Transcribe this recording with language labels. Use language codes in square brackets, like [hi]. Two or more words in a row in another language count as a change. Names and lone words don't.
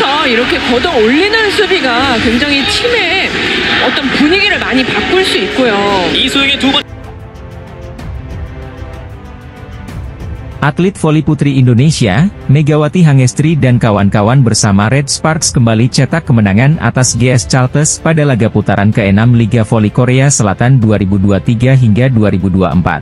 [ko] 이렇게 걷어 올리는 수비가 굉장히 팀의 어떤 분위기를 많이 바꿀 수 있고요. 이소영의 두 번. [id] Atlet voli putri Indonesia, Megawati Hangestri dan kawan-kawan bersama Red Sparks kembali cetak kemenangan atas GS Chalters pada laga putaran ke-6 Liga Voli Korea Selatan 2023 hingga 2024.